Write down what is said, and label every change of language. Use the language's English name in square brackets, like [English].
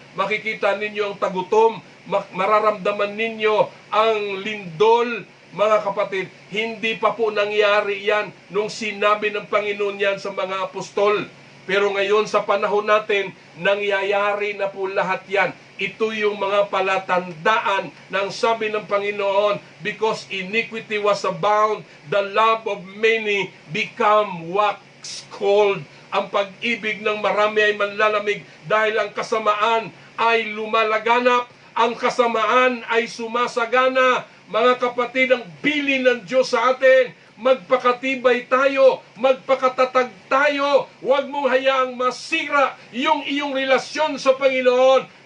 [Filipino] Makikita ninyo ang tagutom, mararamdaman ninyo ang lindol, mga kapatid. Hindi pa po nangyari yan nung sinabi ng Panginoon yan sa mga apostol. Pero ngayon sa panahon natin, nangyayari na po lahat yan. Ito yung mga palatandaan ng sabi ng Panginoon, [English] because iniquity was abound, the love of many become wax cold. [Filipino] Ang pag-ibig ng marami ay manlalamig dahil ang kasamaan ay lumalaganap, ang kasamaan ay sumasagana. Mga kapatid, ang bilin ng Diyos sa atin, magpakatibay tayo, magpakatatag tayo, huwag mong hayaang masira yung iyong relasyon sa Panginoon.